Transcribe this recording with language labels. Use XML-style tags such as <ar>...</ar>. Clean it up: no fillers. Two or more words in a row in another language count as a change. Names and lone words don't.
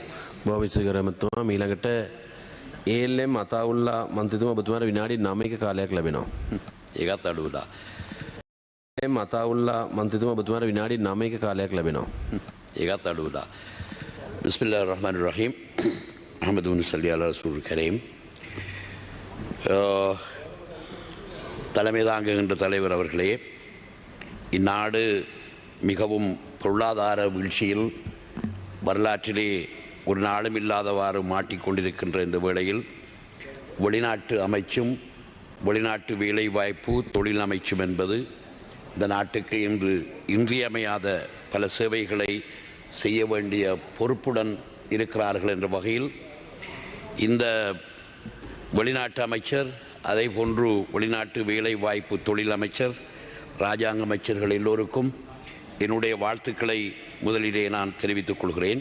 <si>බොහොම ස්තුතියි ගරු මීළඟට ALM අතාඋල්ලා මන්ත්‍රීතුමා ඔබතුමාට විනාඩි 9ක කාලයක් ලැබෙනවා. ඒකත් අඩුවලා. ALM අතාඋල්ලා මන්ත්‍රීතුමා ඔබතුමාට විනාඩි 9ක කාලයක් ලැබෙනවා. ඒකත් අඩුවලා.</si> <ar>بسم الله الرحمن الرحيم. نحمده نصلي على رسوله الكريم.</ar> <ta>தலைமை தாங்குகின்ற தலைவர் அவர்களே, இந்நாடு மிகவும் பொருளாதார வீழ்ச்சியில் வரலாற்றிலே ஒரு நாளும் இல்லாதவாறு மாட்டிக்கொண்டிருக்கின்ற இந்த வேளையில் வெளிநாட்டு அமைச்சும் வெளிநாட்டு வேலைவாய்ப்பு தொழில் அமைச்சும் என்பது இந்த நாட்டுக்கு இன்று இன்றியமையாத பல சேவைகளை செய்ய வேண்டிய பொறுப்புடன் இருக்கிறார்கள் என்ற வகையில் இந்த வெளிநாட்டு அமைச்சர் அதே போன்று வெளிநாட்டு வேலைவாய்ப்பு தொழில் அமைச்சர் ராஜாங்க அமைச்சர்கள் எல்லோருக்கும் என்னுடைய வாழ்த்துக்களை முதலிலே நான் தெரிவித்துக் கொள்கிறேன்.</ta>